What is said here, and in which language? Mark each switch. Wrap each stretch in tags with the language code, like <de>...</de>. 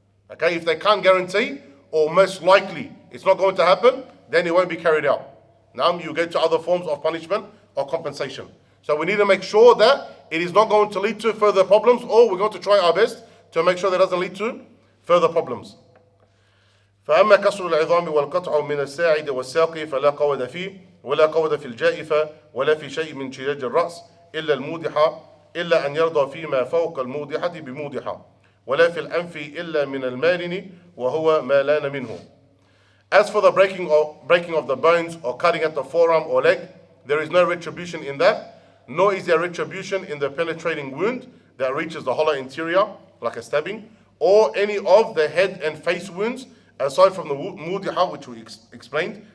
<en>Okay, if they can't guarantee, or most likely it's not going to happen, then it won't be carried out. Now you get to other forms of punishment or compensation. So we need to make sure that it is not going to lead to further problems, or we're going to try our best to make sure that it doesn't lead to further problems.</en> <ar>فأما كسر العظام والقطع من الساعد والساق فلا قود فيه ولا قود في الجائفة ولا في شيء من شجاج الرأس إلا المودحة إلا أن يرضى فيما فوق المودحة بمودحة ولا في الأنف إلا من المارن وهو ما لان منه.</ar> <en>As for the breaking of the bones or cutting at the forearm or leg, there is no retribution in that, nor is there retribution in the penetrating wound that reaches the hollow interior, like a stabbing, or any of the head and face wounds, aside from the mudiha, which we explained.</en>